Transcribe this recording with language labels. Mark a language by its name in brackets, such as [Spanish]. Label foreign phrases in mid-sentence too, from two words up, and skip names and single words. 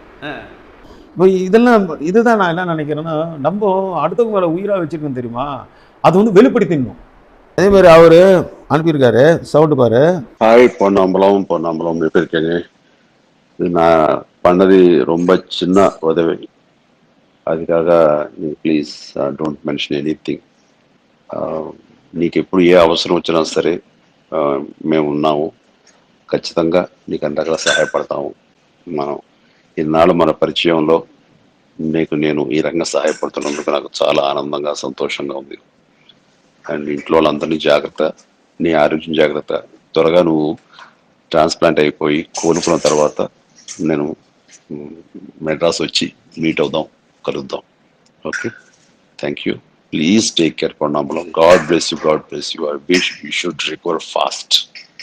[Tamil] இப்போ இதெல்லாம் இதுதான் நான் என்ன நினைக்கிறேன்னா, நம்ம அடுத்தவங்க மேலே உயிராக வச்சுருக்கோம் தெரியுமா, அது வந்து வெளிப்படுத்திடணும். அதே மாதிரி அவர் அனுப்பியிருக்காரு, சவுண்டு பாரு. ஹாய் பொன்னம்பலம், பொன்னம்பலம் எப்படி இருக்கீங்க? இது நான் பண்ணது ரொம்ப சின்ன உதவி. அதுக்காக நீங்கள் [English] please don't mention anything. [Telugu] నీకు ఎప్పుడు ఏ అవసరం వచ్చినా సరే మేము ఉన్నాము. ఖచ్చితంగా నీకు అంతగా సహాయపడతాము. మనం ఇన్నాళ్ళు మన పరిచయంలో నీకు నేను ఈ రంగం సహాయపడుతున్నందుకు నాకు చాలా ఆనందంగా సంతోషంగా ఉంది. అండ్ ఇంట్లో వాళ్ళందరినీ జాగ్రత్త, నీ ఆరోగ్యం జాగ్రత్త. త్వరగా నువ్వు ట్రాన్స్ప్లాంట్ అయిపోయి కోలుకున్న తర్వాత నేను మెడ్రాస్ వచ్చి మీట్ అవుదాం, కలుద్దాం. ఓకే, [English] thank you. please take care పొన్నాంబలం. God bless you, God bless you. I wish you should recover fast.